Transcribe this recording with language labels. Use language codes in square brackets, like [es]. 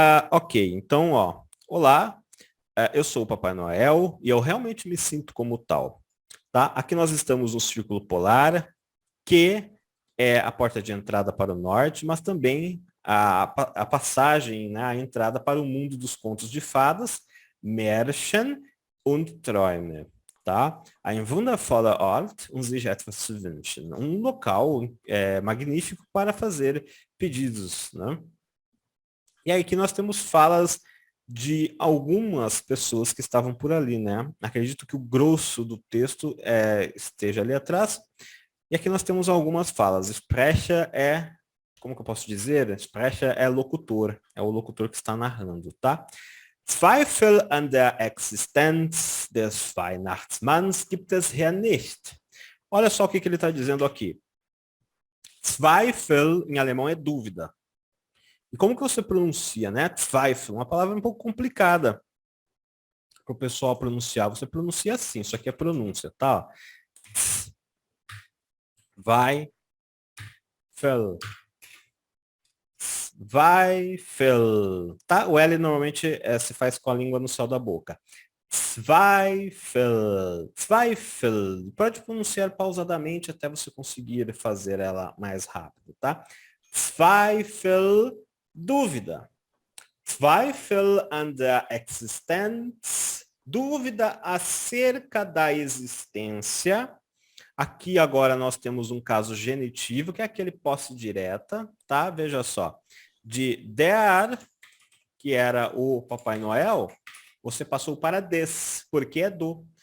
[pt] Ok, então, olá, eu sou o Papai Noel e eu realmente me sinto como tal. Tá? Aqui nós estamos no Círculo Polar, que é a porta de entrada para o norte, mas também a passagem, né, a entrada para o mundo dos contos de fadas, [de] Märchen und Träume. [pt] Tá? [de] Ein wundervoller Ort, um sich etwas zu wünschen. [pt] Um local magnífico para fazer pedidos. Né? E aí aqui nós temos falas de algumas pessoas que estavam por ali, né? Acredito que o grosso do texto esteja ali atrás. E aqui nós temos algumas falas. Sprecher como que eu posso dizer? Sprecher é locutor, é o locutor que está narrando, tá? [de] Zweifel an der Existenz des Weihnachtsmanns gibt es hier nicht. [pt] Olha só o que ele está dizendo aqui. Zweifel, em alemão, é dúvida. E como que você pronuncia, né? Zweifel, uma palavra um pouco complicada para o pessoal pronunciar. Você pronuncia assim, isso aqui é pronúncia, tá? [de] Zweifel. [pt] Zweifel. Tá? O L normalmente se faz com a língua no céu da boca. [de] Zweifel. Zweifel. [pt] Pode pronunciar pausadamente até você conseguir fazer ela mais rápido, tá? [de] Zweifel. [pt] Dúvida. [de] Zweifel an der Existenz. [pt] Dúvida acerca da existência. Aqui agora nós temos um caso genitivo, que é aquele posse direta, tá? Veja só. De der, que era o Papai Noel, você passou para des, porque é do.